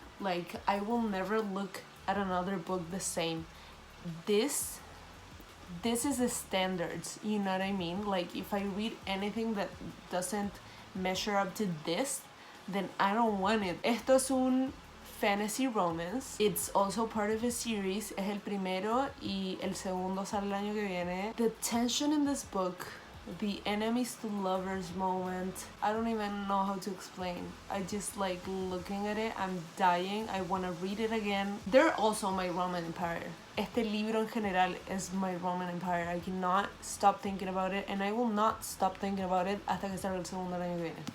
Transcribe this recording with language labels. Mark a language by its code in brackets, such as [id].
[en] Like, I will never look at another book the same. This is the standards, you know what I mean? Like, if I read anything that doesn't measure up to this, then I don't want it. [es] Esto es un [en] fantasy romance. It's also part of a series. [es] Es el primero y el segundo sale el año que viene. [en] The tension in this book, the enemies to lovers moment, I don't even know how to explain. I just like looking at it, I'm dying. I want to read it again. They're also my Roman Empire. [es] Este libro en general [en] is my Roman Empire. I cannot stop thinking about it, and I will not stop thinking about it [es] hasta que salga el segundo año que viene.